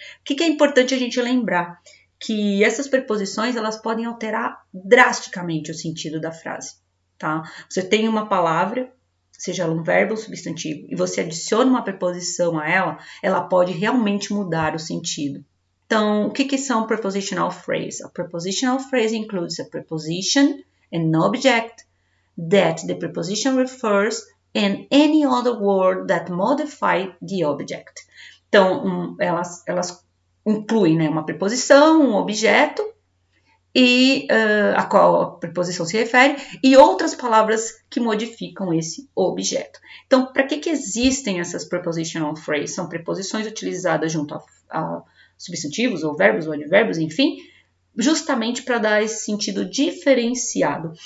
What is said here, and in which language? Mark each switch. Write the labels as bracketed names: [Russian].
[Portuguese] O que é importante a gente lembrar? Que essas preposições elas podem alterar drasticamente o sentido da frase. Tá? Você tem uma palavra, seja ela um verbo ou um substantivo, e você adiciona uma preposição a ela, ela pode realmente mudar o sentido. Então, o que são [English] prepositional phrases? A prepositional phrase includes a preposition and object that the preposition refers and any other word that modify the object. [Portuguese] Então, elas incluem, né, uma preposição, um objeto, e a qual a preposição se refere, e outras palavras que modificam esse objeto. Então, para que existem essas prepositional phrases? São preposições utilizadas junto a substantivos, ou verbos, ou advérbios, enfim, justamente para dar esse sentido diferenciado.